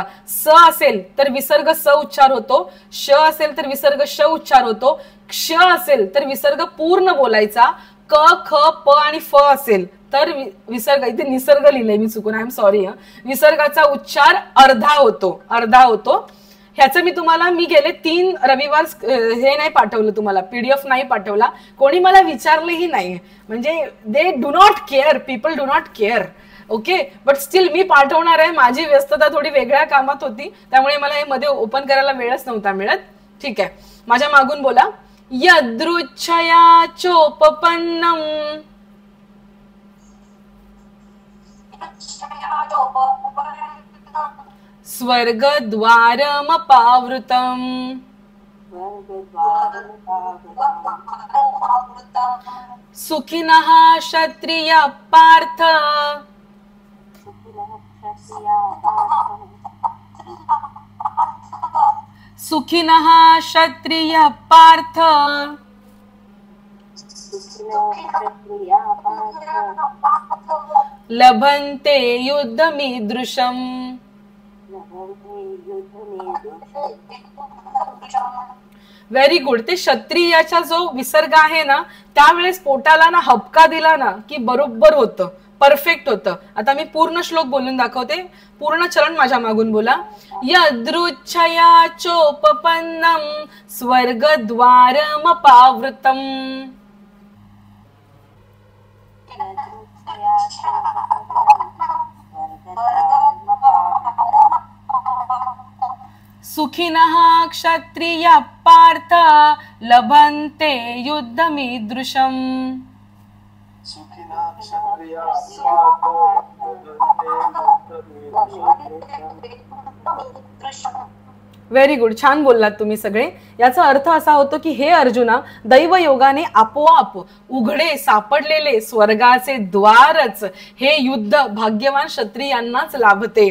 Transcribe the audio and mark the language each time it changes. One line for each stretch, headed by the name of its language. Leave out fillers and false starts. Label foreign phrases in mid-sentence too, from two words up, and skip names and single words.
Marathi: स असेल तर विसर्ग स उच्चार होतो, श असेल तर विसर्ग श उच्चार होतो, क्ष असेल तर विसर्ग पूर्ण बोलायचा, क ख प आणि फ असेल तर विसर्ग, इथे निसर्ग लिहिलंय मी चुकून,
English: I am sorry.
Marathi: विसर्गाचा उच्चार अर्धा होतो, अर्धा होतो. ह्याचं मी तुम्हाला, मी गेले 3 रविवार हे नाही पाठवलं तुम्हाला, PDF नाही पाठवला. कोणी मला विचारलंही नाही.
English: म्हणजे they do not care, people do not care. okay, but still
Marathi: मी पाठवणार आहे. माझी व्यस्तता थोडी वेगळ्या कामात होती त्यामुळे मला हे मध्ये ओपन करायला वेळच नव्हता मिळत. ठीक आहे, माझ्या मागून बोला.
Sanskrit: यदृच्छया चोपपन्नम स्वर्गद्वारमपावृतम सुखिनः क्षत्रियः पार्थ सुखिनः क्षत्रियः पार्थ लभन्ते युद्धमीदृशम.
English: very good.
Marathi: ते क्षत्रियाचा जो विसर्ग आहे ना त्यावेळेस पोटाला ना हपका दिला ना की बरोबर होतं, परफेक्ट होतं. आता मी पूर्ण श्लोक बोलून दाखवते. पूर्ण चरण माझ्या मागून बोला.
Sanskrit: यदृच्छया चोपपन्नं स्वर्गद्वारमपावृतम् सुखिनः क्षत्रियः पार्थ लभन्ते युद्धमीदृशम्.
English: very good,
Marathi: छान बोललात तुम्ही सगळे. याचा अर्थ असा होतो की हे अर्जुना, दैवयोगाने आपोआप उघडे सापडलेले स्वर्गाचे द्वारच हे युद्ध भाग्यवान क्षत्रियांनाच लाभते.